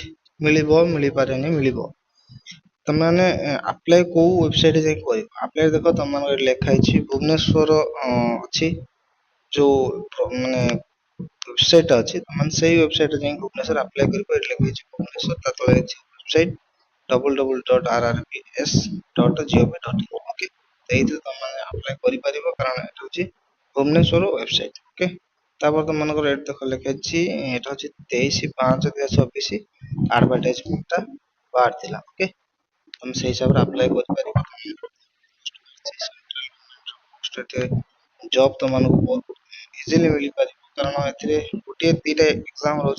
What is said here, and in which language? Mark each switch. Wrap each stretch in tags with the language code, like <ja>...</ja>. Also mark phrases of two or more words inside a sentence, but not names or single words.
<or>ମିଳିବ, ମିଳିପାରେନି, ମିଳିବ। ତମେମାନେ ଆପ୍ଲାଏ କୋଉ ୱେବସାଇଟ୍ ଯାଇକି କରିବ? ଆପ୍ଲାଏ ଦେଖ ତମମାନଙ୍କର ଏଠି ଲେଖା ହେଇଛି ଭୁବନେଶ୍ୱର ଅଛି ଯୋଉ ମାନେ ୱେବସାଇଟ୍ ଅଛି, ତମମାନେ ସେଇ ୱେବସାଇଟ୍ ଯାଇକି ଭୁବନେଶ୍ୱର ଆପ୍ଲାଏ କରିବ। ଏଠି ଲେଖା ହେଇଛି ଭୁବନେଶ୍ୱର, ତା ତଳେ ହେଇଛି ୱେବସାଇଟ୍ www.rrps.gov.in। ଓକେ, ଏଇଥିରେ ତମମାନେ ଆପ୍ଲାଏ କରିପାରିବ, କାରଣ ଏଟା ହଉଛି ଭୁବନେଶ୍ୱର ୱେବସାଇଟ୍। ଓକେ, ତାପରେ ତମମାନଙ୍କର ଏଠି ଦେଖ ଲେଖା ହେଇଛି ଏଟା ହଉଛି 23/5/2024 ଆଡଭାର୍ଟାଇଜମେଣ୍ଟଟା ବାହାରିଥିଲା। ଓକେ, ତମେ ସେଇ ହିସାବରେ ଆପ୍ଲାଏ କରିପାରିବ। ଜବ୍ ତମମାନଙ୍କୁ ବହୁତ ଇଜିଲି ମିଳିପାରିବ, କାରଣ ଏଥିରେ ଗୋଟିଏ ଦିଟା ଏକ୍ସାମ ରହୁଛି।</or>